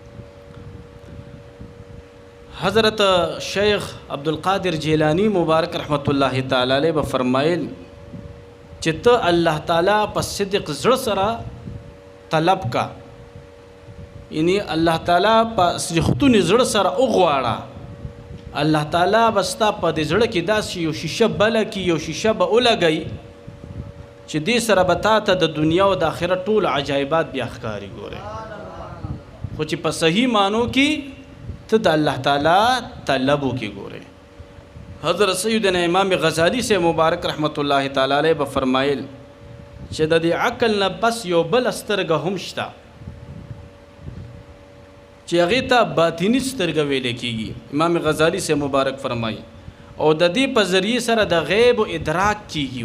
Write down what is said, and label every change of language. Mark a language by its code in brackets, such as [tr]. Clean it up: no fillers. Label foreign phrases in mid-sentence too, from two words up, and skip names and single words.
[ps] حضرت شیخ عبدالقادر جیلانی مبارک [ar] رحمت الله تعالی علیه [ps] به فرمایل چې ته الله تعالی په صدق زړه سره طلب کا یعنی الله تعالی په رښتوني زړه سره وغواړه الله تعالی به ستا په دې زړه کې داسې یو شیشه بله کړي یو شیشه به ولګوي چې دې سره به تا ته د دنیا او د آخرت ټول عجایبات بیا ښکاري. ګورئ خو چې په صحیح معنو کې ته د الله تعالی طلب وکړې. ګورئ حضرت سیدنا امام غزالی سے مبارک [ar] رحمت الله تعالی علیه [ps] به فرمایل چې د دې عقل نه بس یو بل سترګه هم شته چې هغې ته باطني سترګه ویلی کېږي. امام غزالی سے مبارک فرمایي او د دې په ذریعې سره د غیب و ادراک کېږي.